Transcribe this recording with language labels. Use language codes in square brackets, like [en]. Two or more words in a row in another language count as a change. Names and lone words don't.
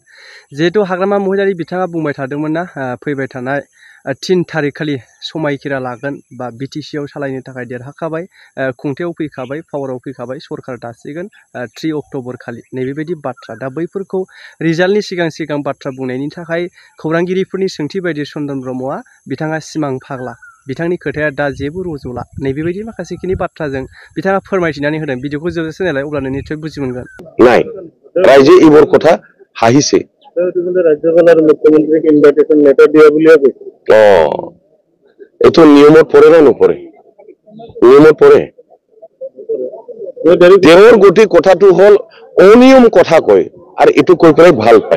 [brx] जिहेतु हाग्रामा महिलारि बिथाङा बुंबाय थादोंमोन ना, फैबाय थानाय 3 तारिख खालि समायखिरा लागोन बा बिटिसिआव सालायनो थाखाय देरहाखाबाय, खुंथायाव फैखाबाय, पावाराव फैखाबाय, सरकार दासिगोन 3 अक्ट'बर खालि, नैबेबायदि बाथ्रा। दा बैफोरखौ रिजाल्टनि सिगां बाथ्रा बुंनायनि थाखाय खौरांगिरिफोरनि सोंथि बायदि चन्दन ब्रह्मआ बिथाङा सिमां फाग्ला, बिथांनि खोथाया दा जेबो रज'ला, नैबेबायदि माखासेखिनि बाथ्राजों बिथाङा फोरमायथिनानै होदों। भिडिअखौ जोबजासे नायलाय, अब्लानो निस्सय बुजि मोनगोन। [as] নাই রাইজে ইবৰ কথা হাঁহিছে। রাজ্যপাল মুখ্যমন্ত্রীকে ইনভাইটেশন লেটার দিয়া বুলিয়া কৈছে। এইটো নিয়মত পৰে না নপৰে? নিয়মত পৰে। তেওঁৰ গোটেই কথাটো হ'ল অনিয়ম কথা কয় আৰু এইটো কৈ পেলাই ভাল পায়।